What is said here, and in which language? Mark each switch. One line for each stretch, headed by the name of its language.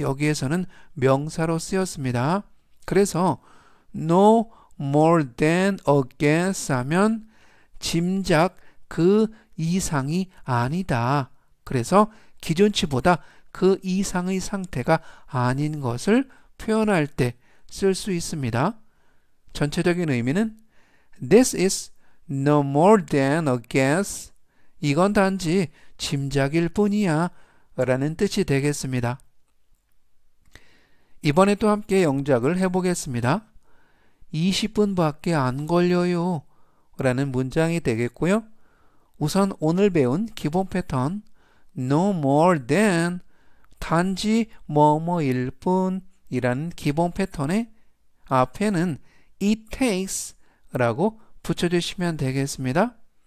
Korean: 여기에서는 명사로 쓰였습니다. 그래서 no more than a guess 하면 짐작 그 이상이 아니다. 그래서 기준치보다 그 이상의 상태가 아닌 것을 표현할 때 쓸 수 있습니다. 전체적인 의미는
English: This is no more than a guess.
Korean: 이건 단지 짐작일 뿐이야 라는 뜻이 되겠습니다. 이번에 또 함께 영작을 해보겠습니다. 20분밖에 안 걸려요 라는 문장이 되겠고요. 우선 오늘 배운 기본 패턴 no more than 단지 뭐뭐일 뿐이라는 기본 패턴에 앞에는 it takes 라고 붙여주시면 되겠습니다.